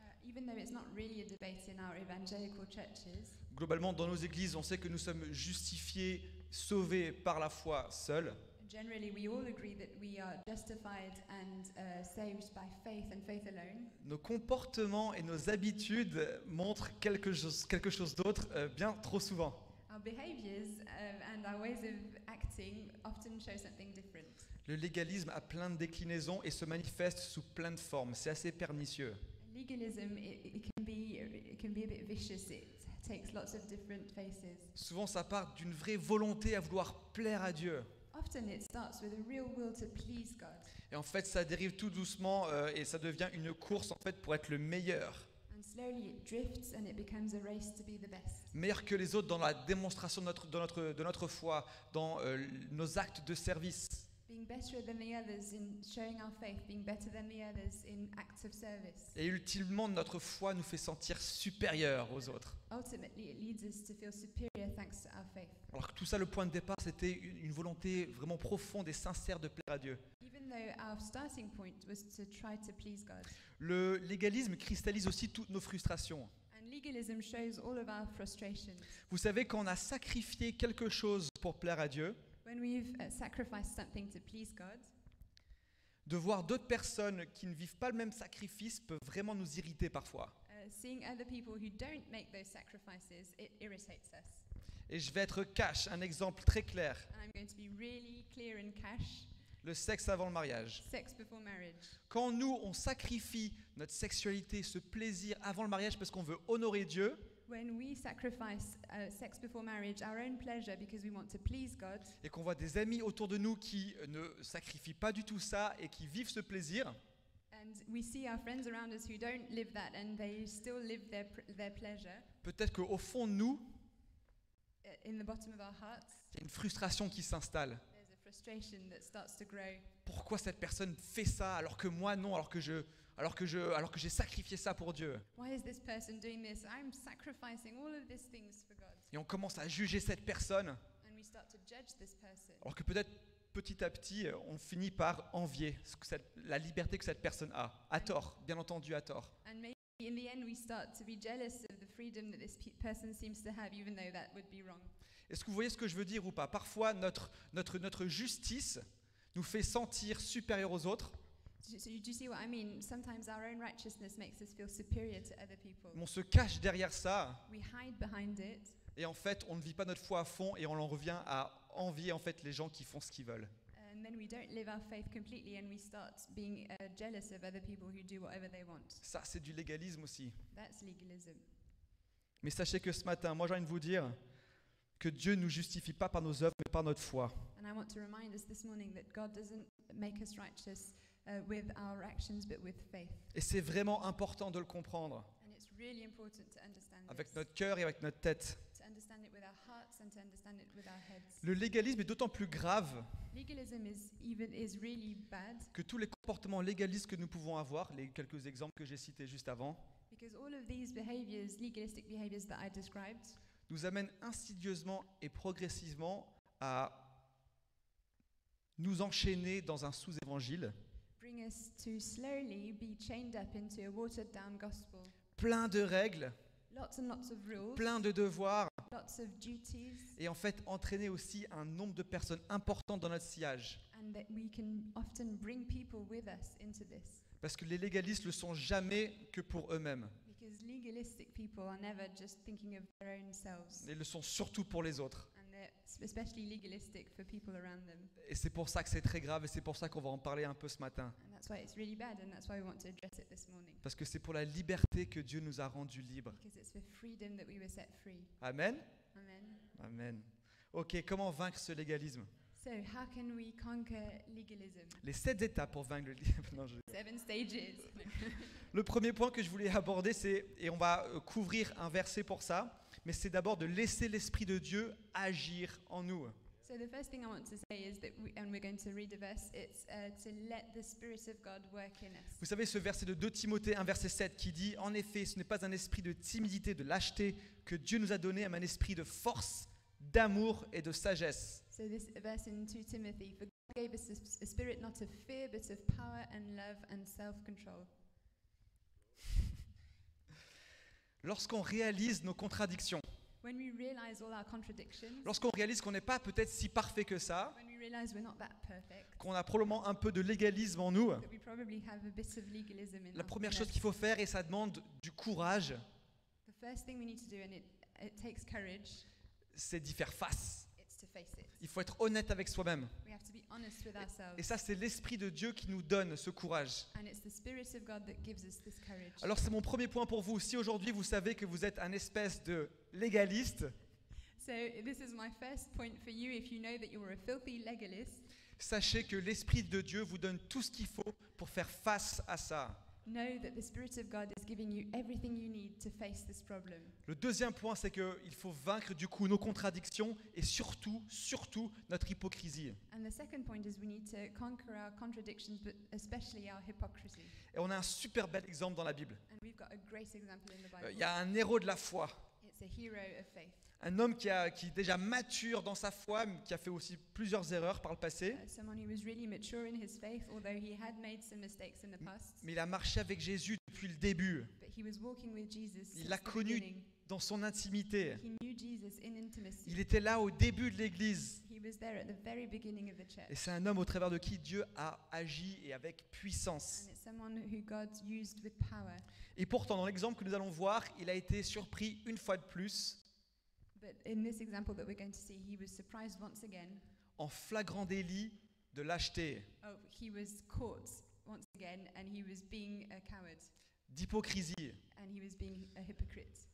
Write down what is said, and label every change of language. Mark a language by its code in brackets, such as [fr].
[en] Even though it's not really a debate in our evangelical churches, [fr] globalement dans nos églises, on sait que nous sommes justifiés, sauvés par la foi seuls. [en] generally we all agree that we are justified and saved by faith and faith alone. [fr] Nos comportements et nos habitudes montrent quelque chose d'autre bien trop souvent. [en] Our behaviors and our ways of acting often show something different. [fr] Le légalisme a plein de déclinaisons et se manifeste sous plein de formes. C'est assez pernicieux. [en] Legalism, it can be a bit vicious. It takes lots of different faces. [fr] Souvent, ça part d'une vraie volonté à vouloir plaire à Dieu. [en] Often it starts with a real will to please God. [fr] Et en fait, ça dérive tout doucement et ça devient une course en fait pour être le meilleur. [en] And slowly it drifts and it becomes a race to be the best. [fr] Meilleur que les autres dans la démonstration de notre foi, dans nos actes de service. [en] Being better than the others in showing our faith, being better than the others in acts of service. [fr] Et ultimement, notre foi nous fait sentir supérieurs aux autres. [en] Ultimately, it leads us to feel superior thanks to our faith. [fr] Alors que tout ça, le point de départ, c'était une volonté vraiment profonde et sincère de plaire à Dieu. [en] Even though our starting point was to try to please God. [fr] Le légalisme cristallise aussi toutes nos frustrations. [en] And legalism shows all of our frustrations. [fr] Vous savez, quand on a sacrifié quelque chose pour plaire à Dieu, [en] When we've sacrificed something to please God, [fr] de voir d'autres personnes qui ne vivent pas le même sacrifice peut vraiment nous irriter parfois. [en] seeing other people who don't make those sacrifices, it irritates us. [fr] Et je vais être cash, un exemple très clair. [en] And I'm going to be really clear and cash. [fr] Le sexe avant le mariage. [en] Sex before marriage. [fr] Quand nous, on sacrifie notre sexualité, ce plaisir avant le mariage parce qu'on veut honorer Dieu, [en] When we sacrifice sex before marriage, our own pleasure, because we want to please God, [fr] et qu'on voit des amis autour de nous qui ne sacrifient pas du tout ça et qui vivent ce plaisir, [en] and we see our friends around us who don't live that and they still live their pleasure, [fr] peut-être qu'au fond de nous, [en] in the bottom of our hearts, [fr] il y a une frustration qui s'installe. [en] there's a frustration that starts to grow. [fr] Pourquoi cette personne fait ça alors que moi non, alors que j'ai sacrifié ça pour Dieu? [en] Why is this person doing this? I'm sacrificing all of these things for God. [fr] Et on commence à juger cette personne, [en] And we start to judge this person. [fr] alors que peut-être petit à petit, on finit par envier la liberté que cette personne a. À tort, bien entendu, à tort. [en] And maybe in the end we start to be jealous of the freedom that this person seems to have, even though that would be wrong. [fr] Est-ce que vous voyez ce que je veux dire ou pas? Parfois, notre justice nous fait sentir supérieurs aux autres. [en] Do you see what I mean? Sometimes our own righteousness makes us feel superior to other people. [fr] On se cache derrière ça [en] We hide behind it, [fr] et en fait, on ne vit pas notre foi à fond et on en revient à envier en fait les gens qui font ce qu'ils veulent. [en] and then we don't live our faith completely, and we start being jealous of other people who do whatever they want. [fr] Ça, c'est du légalisme aussi. [en] That's legalism. [fr] Mais sachez que ce matin, moi j'ai envie de vous dire que Dieu ne nous justifie pas par nos œuvres, mais par notre foi. [en] And I want to remind us this morning that God doesn't make us righteous with our actions, but with faith. [fr] Et c'est vraiment important de le comprendre [en] And it's really important to understand [fr] avec [en] this, [fr] notre cœur et avec notre tête. [en] to understand it with our hearts and to understand it with our heads. [fr] Le légalisme est d'autant plus grave [en] Legalism is really bad [fr] que tous les comportements légalistes que nous pouvons avoir, les quelques exemples que j'ai cités juste avant, [en] because all of these behaviors, legalistic behaviors that I described, [fr] nous amènent insidieusement et progressivement à nous enchaîner dans un sous-évangile [en] bring us to slowly be chained up into a watered down gospel. [fr] plein de règles, [en] Lots and lots of rules, [fr] plein de devoirs, [en] lots of duties, [fr] et en fait entraîner aussi un nombre de personnes importantes dans notre sillage. [en] and that we can often bring people with us into this. [fr] Parce que les légalistes le sont jamais que pour eux-mêmes. [en] Because legalistic people are never just thinking of their own selves. [fr] Ils le sont surtout pour les autres. [en] And they're especially legalistic for people around them. [fr] Et c'est pour ça que c'est très grave et c'est pour ça qu'on va en parler un peu ce matin. [en] And that's why it's really bad, and that's why we want to address it this morning. [fr] Parce que c'est pour la liberté que Dieu nous a rendus libres. [en] Because it's for freedom that we were set free. [fr] Amen? [en] Amen. [fr] Amen. Ok, comment vaincre ce légalisme? [en] So how can we conquer legalism? [fr] Les 7 étapes pour vaincre le livre. Non, [en] 7 stages. [fr] Le premier point que je voulais aborder, c'est, et on va couvrir un verset pour ça, mais c'est d'abord de laisser l'Esprit de Dieu agir en nous. [en] So the first thing I want to say is that, and we're going to read a verse, it's to let the Spirit of God work in us. [fr] Vous savez ce verset de 2 Timothée 1, verset 7 qui dit « En effet, ce n'est pas un esprit de timidité, de lâcheté que Dieu nous a donné, mais un esprit de force, d'amour et de sagesse. » [en] So this verse in 2 Timothy, for God gave us a spirit not of fear, but of power and love and self-control. [fr] Lorsqu'on réalise nos contradictions, [en] When we realize all our contradictions, [fr] lorsqu'on réalise qu'on n'est pas peut-être si parfait que ça, [en] when we realize we're not that perfect, [fr] qu'on a probablement un peu de légalisme en nous, [en] that we probably have a bit of legalism in [fr] la première [en] us. [fr] chose qu'il faut faire, et ça demande du courage, [en] The first thing we need to do, and it takes courage, [fr] c'est d'y faire face. [en] it's to face it. [fr] Il faut être honnête avec soi-même. [en] We have to be honest with ourselves. [fr] Et ça, c'est l'Esprit de Dieu qui nous donne ce courage. [en] And it's the Spirit of God that gives us this courage. [fr] Alors c'est mon premier point pour vous. Si aujourd'hui vous savez que vous êtes un espèce de légaliste, [en] So this is my first point for you. If you know that you're a filthy legalist, [fr] sachez que l'Esprit de Dieu vous donne tout ce qu'il faut pour faire face à ça. [en] know that the Spirit of God is giving you everything you need to face this problem. [fr] Le deuxième point, c'est qu'il faut vaincre du coup nos contradictions et surtout notre hypocrisie. [en] And the second point is we need to conquer our contradictions, but especially our hypocrisy. [fr] Et on a un super bel exemple dans la Bible. [en] And we've got a great example in the Bible. [fr] Il y a un héros de la foi, [en] It's a hero of faith. [fr] un homme qui est déjà mature dans sa foi, mais qui a fait aussi plusieurs erreurs par le passé. [en] Someone who was really mature in his faith, although he had made some mistakes in the past. [fr] Mais il a marché avec Jésus depuis le début. [en] But he was walking with Jesus [fr] Il [en] since [fr] l'a [en] the [fr] connu [en] beginning. [fr] dans son intimité. [en] He knew Jesus in intimacy. [fr] Il était là au début de l'Église. [en] He was there at the very beginning of the church. [fr] Et c'est un homme au travers de qui Dieu a agi et avec puissance. [en] And it's someone who God used with power. [fr] Et pourtant, dans l'exemple que nous allons voir, il a été surpris une fois de plus [en] But in this example that we're going to see, he was surprised once again. [fr] en flagrant délit de lâcheté, [en] Oh, he was caught once again, and he was being a coward, [fr] d'hypocrisie. [en] and he was being a hypocrite.